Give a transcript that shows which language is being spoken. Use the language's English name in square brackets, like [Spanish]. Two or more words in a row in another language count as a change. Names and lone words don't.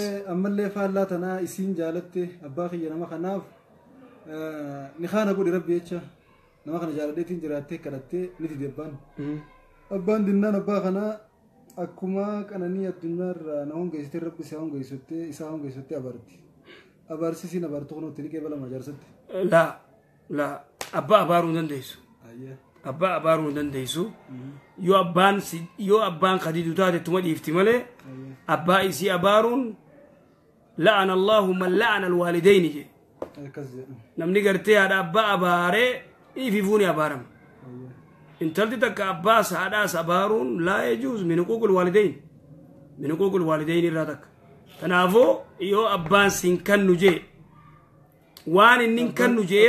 [Oromo] ammallee faallaa tanaa isiin jaalatte abbaa kiyya nama kanaaf ni kaana godhi rabbi jecha nama kana jaaladheetiin jiraattee kadhattee ni didi abbaan dinnaan abbaa kanaa akkuma qananii addunyaarraa na hongeessitee rabbi isaa hongeessuttee abaarsiisiin abaartu kunuutti ni qeebala majaarsatti laa abbaa abaaruu hin dandeessu abbaa abaaruu hin dandeessu yoo abbaan kadiidu taate tuma dhiifti malee abbaa isii abaaruun [Arabic] لعن الله من لعن الوالدين [Oromo] je namni gartee haadha abbaa abaaree ififuuni abaarama intalti takka abbaas haadhaas abaaruun [Arabic] لا يجوز من حقوق الوالدين [Oromo] irraa takka kanaafoo yoo abbaan siin kannu jee waan inni hin kannu jeef